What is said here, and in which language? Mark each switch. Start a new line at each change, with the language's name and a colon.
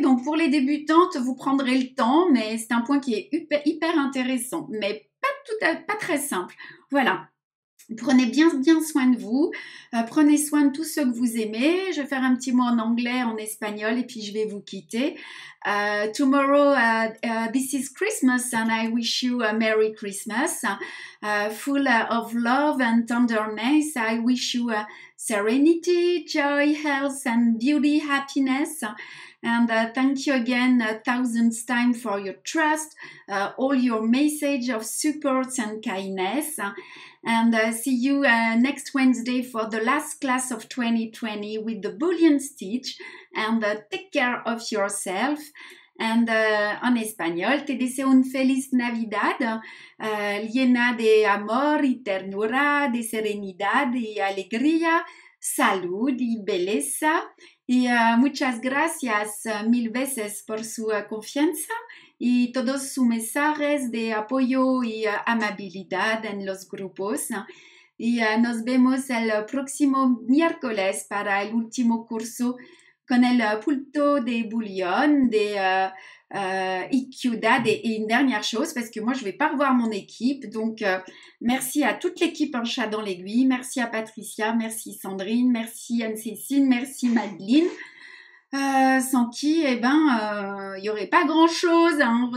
French: Donc pour les débutantes, vous prendrez le temps, mais c'est un point qui est hyper intéressant, mais pas très simple. Voilà. Prenez bien soin de vous, prenez soin de tous ceux que vous aimez. Je vais faire un petit mot en anglais, en espagnol et puis je vais vous quitter.
English: Tomorrow, this is Christmas and I wish you a Merry Christmas. Full of love and tenderness. I wish you serenity, joy, health and beauty, happiness. And thank you again 1,000 times for your trust, all your message of support and kindness. And see you next Wednesday for the last class of 2020 with the Boolean Stitch. And take care of yourself. And
Spanish: en español, te deseo un feliz Navidad, llena de amor y ternura, de serenidad y alegría, salud y belleza. Y muchas gracias mil veces por su confianza y todos sus mensajes de apoyo y amabilidad en los grupos. Y nos vemos el próximo miércoles para el último curso con el punto de bouillon,
French: de IQDAD et une dernière chose, parce que moi je vais pas revoir mon équipe, donc merci à toute l'équipe Un chat dans l'aiguille, merci à Patricia, merci Sandrine, merci Anne-Cécile, merci Madeleine, sans qui, eh ben, y aurait pas grand chose, hein.